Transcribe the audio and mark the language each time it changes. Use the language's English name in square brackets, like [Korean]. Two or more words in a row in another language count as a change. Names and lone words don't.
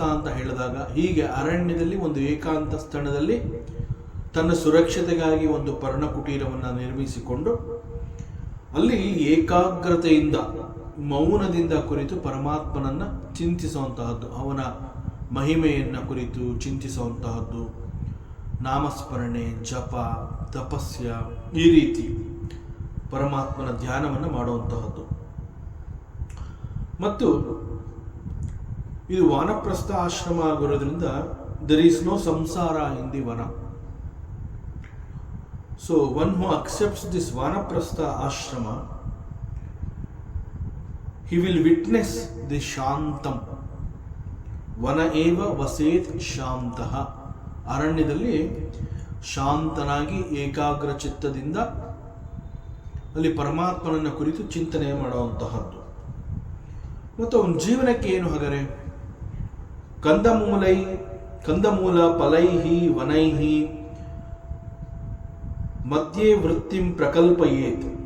[Kannada] ಅಂತ ಹೇಳಿದಾಗ ಹೀಗೆ ಅರಣ್ಯದಲ್ಲಿ ಒಂದು ಏಕಾಂತ ಸ್ಥಳದಲ್ಲಿ ತನ್ನ ಸುರಕ್ಷತೆಗಾಗಿ ಒಂದು ಪರ್ಣಕುಟೀರವನ್ನು ನಿರ್ಮಿಸಿಕೊಂಡು ಅಲ್ಲಿ ಏಕಾಗ್ರತೆಯಿಂದ ಮೌನದಿಂದ ಕುರಿತು ಪರಮಾತ್ಮನನ್ನು ಚಿಂತಿಸುವಂತಹದ್ದು, ಅವನ ಮಹಿಮೆಯನ್ನು ಕುರಿತು ಚಿಂತಿಸುವಂತಹದ್ದು, ನಾಮಸ್ಮರಣೆ, ಜಪ, ತಪಸ್ಯ, ಈ ರೀತಿ ಪರಮಾತ್ಮನ ಧ್ಯಾನವನ್ನು ಮಾಡುವಂತಹದ್ದು. ಮತ್ತು ಇದು ವಾನಪ್ರಸ್ಥ ಆಶ್ರಮ ಆಗಿರೋದ್ರಿಂದ [English] there is no samsara in the vana. So one who accepts this vanaprastha ashrama, he will witness the shantam. [Sanskrit] ವನ ಏವ ವಸೇತ್ ಶಾಂತಃ. [Kannada] ಅರಣ್ಯದಲ್ಲಿ ಶಾಂತನಾಗಿ ಏಕಾಗ್ರ ಚಿತ್ತದಿಂದ ಅಲ್ಲಿ ಪರಮಾತ್ಮನನ್ನ ಕುರಿತು ಚಿಂತನೆ ಮಾಡುವಂತಹದ್ದು. ಮತ್ತು ಅವನ ಜೀವನಕ್ಕೆ ಏನು ಹಾಗಾರೆ? [Sanskrit] ಕಂದಮೂಲ ಫಲೈಹಿ ವನೈಹಿ ಮಧ್ಯೆ ವೃತ್ತಿಂ ಪ್ರಕಲ್ಪಯೇತ್.